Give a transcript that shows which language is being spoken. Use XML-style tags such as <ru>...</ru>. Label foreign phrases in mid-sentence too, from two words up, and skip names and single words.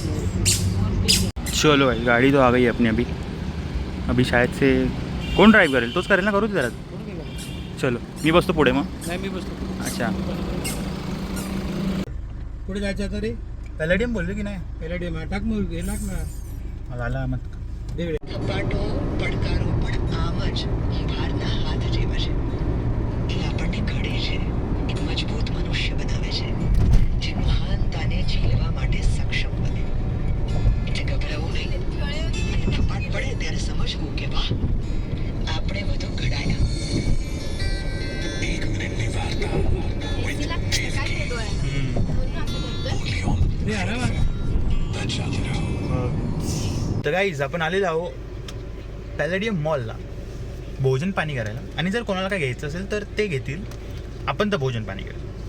<hi>चलो भाई, गाड़ी तो आ गई है अपनी अभी शायद से कौन ड्राइव करेल?</hi> <mr>तोच करेल ना, करू दे जरा. चलो मी बसतो पुढे मग. नाही मी बसतो. अच्छा, पुढे जायचं आता रे. पॅलेडियम बोललो की नाही? पॅलेडियम टाक मग हे टाक ना. झाला मग.</mr> <gu>સપાટો પડકારો પણ આમ જ ભારના હાથ જેવા છે. એ આપણને ઘડે છે, એક મજબૂત મનુષ્ય બનાવે છે, જે મહાનતાને ઝીલવા માટે સક્ષમ બને. એટલે ગભરાવું નહીં, અને થપાટ પડે ત્યારે સમજવું કે વાહ, આપણે બધું ઘડાયા. એક મિનિટની વાર્તા.</gu> <mr>रे आराम. तर गाईज आपण आलेलो आहो पॅलेडियम मॉलला भोजन पाणी करायला. आणि जर कोणाला काय घ्यायचं असेल तर ते घेतील, आपण तर भोजन पाणी करेल.</mr>